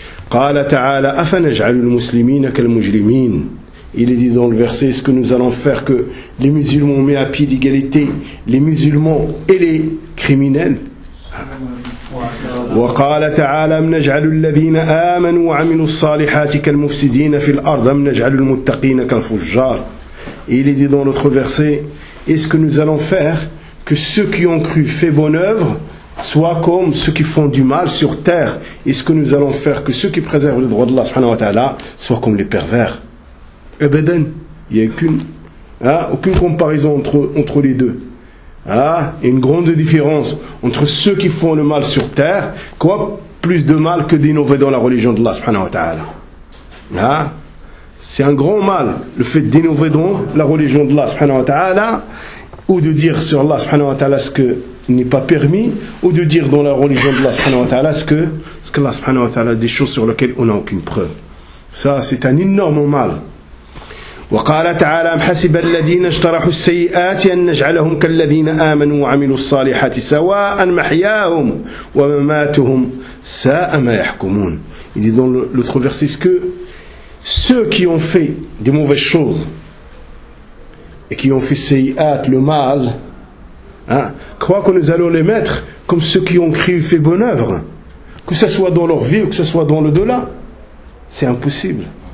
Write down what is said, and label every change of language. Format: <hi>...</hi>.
<ar>Qala ta'ala afa naj'alu al-muslimina kal-mujrimin.</ar> <fr>Il est dit dans le verset, est-ce que nous allons faire que les musulmans mettent à pied d'égalité les musulmans et les criminels ?</fr> <ar>وقال تعالى أم نجعل الذين آمنوا وعملوا الصالحات كالمفسدين في الأرض أم نجعل المتقين كالفجار.</ar> <fr>Il est dit dans l'autre verset, est-ce que nous allons faire que ceux qui ont cru fait bonne œuvre soient comme ceux qui font du mal sur terre ? Est-ce que nous allons faire que ceux qui préservent le droit d'Allah subhanahu wa ta'ala soient comme les pervers ? Ebeden, il n'y a aucune comparaison entre les deux. Une grande différence entre ceux qui font le mal sur terre, quoi plus de mal que d'innover dans la religion d'Allah subhanahu wa ta'ala. C'est un grand mal, le fait d'innover dans la religion d'Allah subhanahu wa ta'ala, ou de dire sur Allah subhanahu wa ta'ala ce que n'est pas permis, ou de dire dans la religion d'Allah subhanahu wa ta'ala ce que Allah subhanahu wa ta'ala a des choses sur lesquelles on n'a aucune preuve. Ça, c'est un énorme mal.</fr> <ar>وقال تعالى أم حسب الذين اجترحوا السيئات أن نجعلهم كالذين آمنوا وعملوا الصالحات سواء محياهم ومماتهم ساء ما يحكمون.</ar> <fr>Il dit dans l'autre verset, est-ce que ceux qui ont fait des mauvaises choses et qui ont fait السيئات, le mal, croient que nous allons les mettre comme ceux qui ont créé fait bonne œuvre, que ce soit dans leur vie ou que ce soit dans l'au-delà? C'est impossible.</fr>